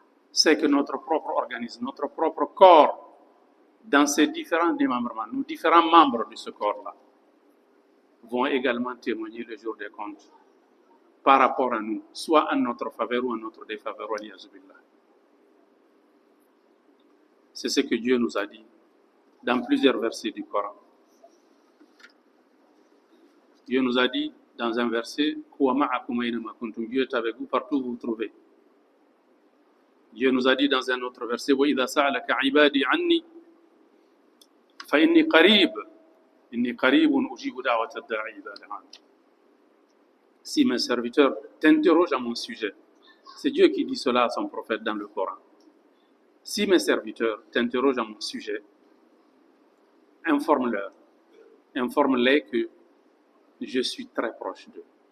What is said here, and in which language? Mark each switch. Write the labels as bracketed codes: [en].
[fr] C'est que notre propre organisme, notre propre corps, dans ses différents démembrements, nos différents membres de ce corps-là, vont également témoigner le jour des comptes par rapport à nous, soit en notre faveur ou en notre défaveur. C'est ce que Dieu nous a dit dans plusieurs versets du Coran. Dieu nous a dit dans un verset, Dieu est avec vous partout où vous vous trouvez. [ar] Dieu nous a dit dans un autre verset, وَإِذَا سَأَلَكَ عِبَادِي عَنِّي فَإِنِّي قَرِيبٌ إِنِّي قَرِيبٌ أُجِيبُ دَعْوَةَ الدَّاعِ إِذَا دَعَانِ. [fr] Si mes serviteurs t'interrogent à mon sujet, c'est Dieu qui dit cela à son prophète dans le Coran. Si mes serviteurs t'interrogent à mon sujet, informe-les que je suis très proche d'eux.